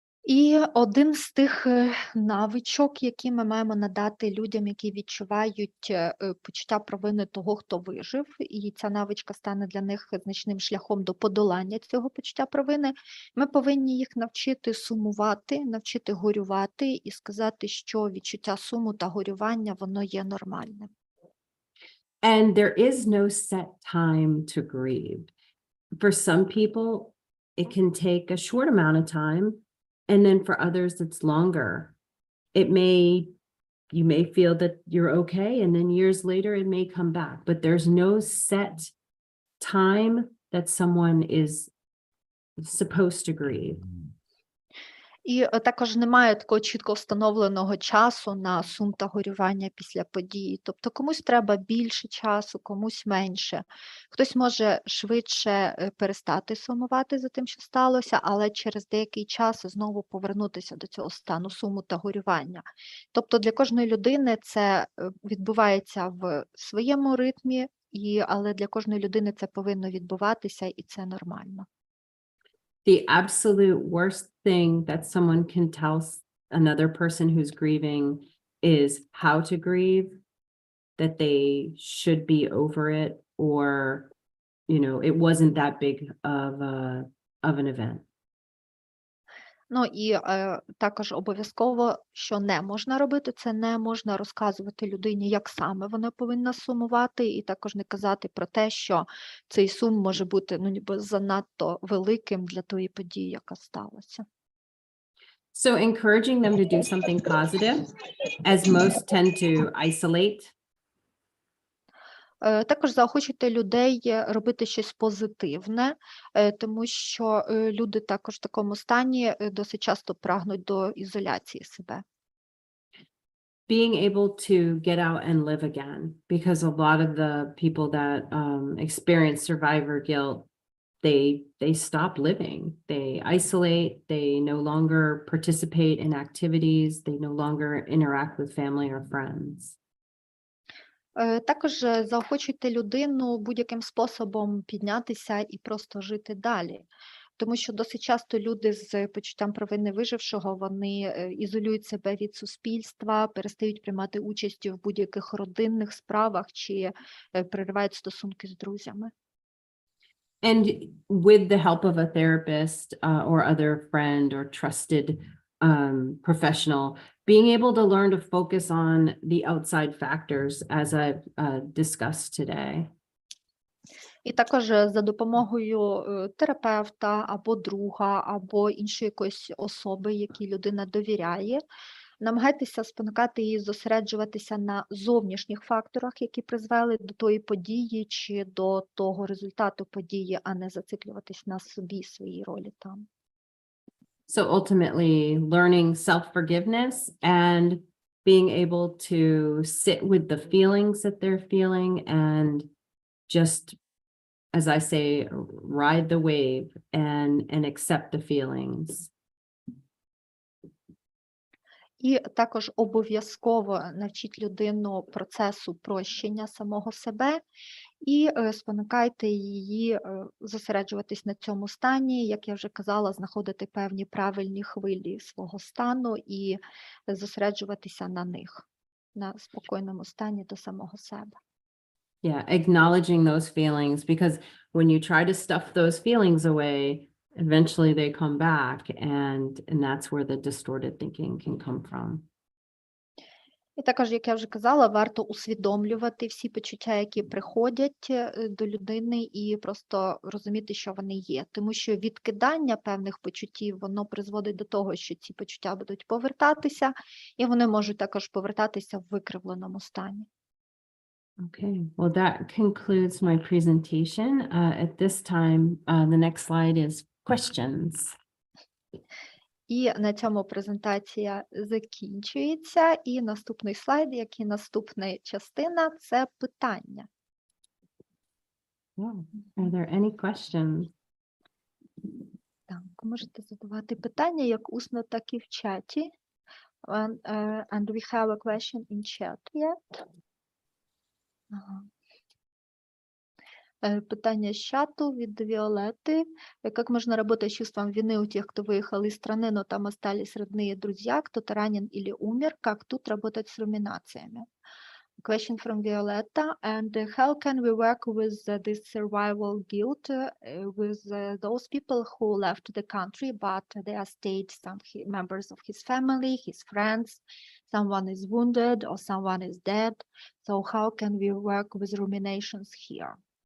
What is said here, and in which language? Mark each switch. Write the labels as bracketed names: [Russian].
[Ukrainian] І один з тих навичок, які ми маємо надати людям, які відчувають почуття провини того, хто вижив, і ця навичка стане для них значним шляхом до подолання цього почуття провини, ми повинні їх навчити сумувати, навчити горювати і сказати, що відчуття суму та горювання, воно є нормальним. [English] And there is no set time to grieve. For some people, it can take a short amount of time. And then for others, it's longer. You may feel that you're okay, and then years later, it may come back. But there's no set time that someone is supposed to grieve. [Ukrainian] І також немає такого чітко встановленого часу на сум та горювання після події. Тобто комусь треба більше часу, комусь менше. Хтось може швидше перестати сумувати за тим, що сталося, але через деякий час знову повернутися до цього стану суму та горювання. Тобто для кожної людини це відбувається в своєму ритмі, але для кожної людини це повинно відбуватися, і це нормально. [English] The absolute worst thing that someone can tell another person who's grieving is how to grieve, that they should be over it, or, it wasn't that big of an event. [Ukrainian] Ну і також обов'язково, що не можна робити, це не можна розказувати людині, як саме вона повинна сумувати, і також не казати про те, що цей сум може бути ніби занадто великим для тої події, яка сталася. [English] So encouraging them to do something positive, as most tend to isolate. [Ukrainian] Також заохочуйте людей робити щось позитивне, тому що люди також в такому стані досить часто прагнуть до ізоляції себе. [English] Being able to get out and live again, because a lot of the people that experience survivor guilt, they stop living. They isolate, they no longer participate in activities, they no longer interact with family or friends. [Ukrainian] Також заохочуйте людину будь-яким способом піднятися і просто жити далі. Тому що досить часто люди з почуттям провини вижившого, вони ізолюють себе від суспільства, перестають приймати участь в будь-яких родинних справах чи переривають стосунки з друзями. [English] And with the help of a therapist or other friend or trusted professional, being able to learn to focus on the outside factors, as I've discussed today. [Ukrainian] І також за допомогою терапевта або друга, або іншої якоїсь особи, якій людина довіряє, Намагайтеся спонукати її зосереджуватися на зовнішніх факторах, які призвели до тої події чи до того результату події, а не зациклюватись на собі, своїй ролі там. [English] So ultimately, learning self-forgiveness and being able to sit with the feelings that they're feeling and just, as I say, ride the wave and accept the feelings. [Ukrainian] І також обов'язково навчіть людину процесу прощення самого себе і спонукайте її зосереджуватись на цьому стані, як я вже казала, знаходити певні правильні хвилі свого стану і зосереджуватися на них, на спокійному стані до самого себе. [English] Yeah, acknowledging those feelings, because when you try to stuff those feelings away, eventually they come back, and that's where the distorted thinking can come from. [Ukrainian] І також, як я вже казала, варто усвідомлювати всі почуття, які приходять до людини, і просто розуміти, що вони є. Тому що відкидання певних почуттів, воно призводить до того, що ці почуття будуть повертатися, і вони можуть також повертатися в викривленому стані. [English] Okay, well, that concludes my presentation. At this time, the next slide is questions. [Ukrainian] І на цьому презентація закінчується. І наступний слайд, як і наступна частина, це питання. [English] Yeah. Are there any questions? [Ukrainian] Так, можете задавати питання як усно, так і в чаті. [English] And we have a question in chat yet. [Ukrainian] Ага. Питання з чату від Виолетты. [Russian] Как можно работать с чувством вины у тех, кто выехал из страны, но там остались родные друзья, кто-то ранен или умер? Как тут работать с руминациями? [English] Question from Violetta. And how can we work with this survival guilt with those people who left the country, but there stayed some members of his family, his friends, someone is wounded or someone is dead? So how can we work with ruminations here?